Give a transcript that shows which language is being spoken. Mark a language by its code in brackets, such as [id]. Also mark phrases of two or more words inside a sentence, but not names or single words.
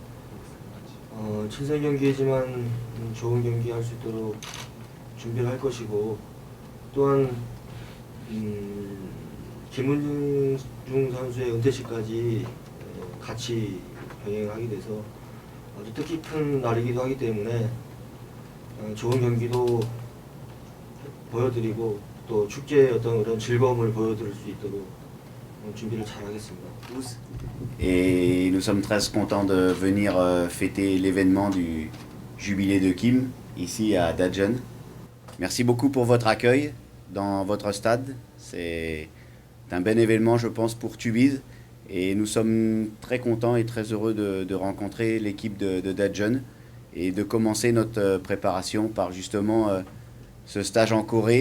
[ko] 친선 경기이지만 좋은 경기 할 수 있도록 준비를 할 것이고, 또한 김은중 선수의 은퇴식까지 같이 병행하게 돼서 아주 뜻깊은 날이기도 하기 때문에 좋은 경기도 보여드리고 또 축제의 어떤 그런 즐거움을 보여드릴 수 있도록 준비를 잘 하겠습니다. [fr] Et nous sommes très contents de venir fêter l'événement du jubilé de Kim ici à Dajun. Merci beaucoup pour votre accueil dans votre stade. C'est un bel événement, je pense, pour Tubize. Et nous sommes très contents et très heureux de rencontrer l'équipe de Dajun et de commencer notre préparation par justement ce stage en Corée.